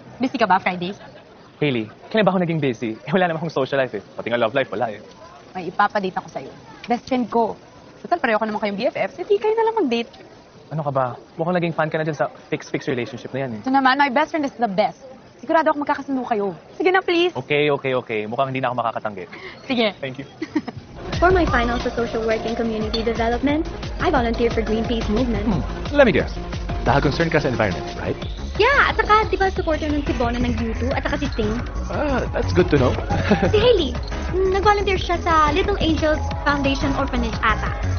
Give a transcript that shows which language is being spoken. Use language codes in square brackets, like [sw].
[tl] Busy ka ba Fridays? Hailey, kailan ba ako naging busy? Wala naman akong social life eh. Pati nga love life, wala eh. May ipapadate ako sa'yo. Best friend ko. Total, pareho ka naman kayong BFFs. Hindi kayo na lang mag-date. Ano ka ba? Mukhang naging fan ka na dyan sa fix-fix relationship na yan eh. Ito naman, [en] my best friend is the best. [tl] Sigurado ako magkakasundo kayo. Sige na, please. Okay. Mukhang hindi na ako makakatanggi. Sige. [en] Thank you. For my finals sa social work and community development, I volunteer for Greenpeace movement. Let me guess. Dahil concerned ka sa environment, right? [tl] Yeah, at saka, di ba supporter nun si Bona ng U2 at saka si Sting? [en] That's good to know. [tl] Si Hailey, nag-volunteer siya sa Little Angels Foundation Orphanage ata.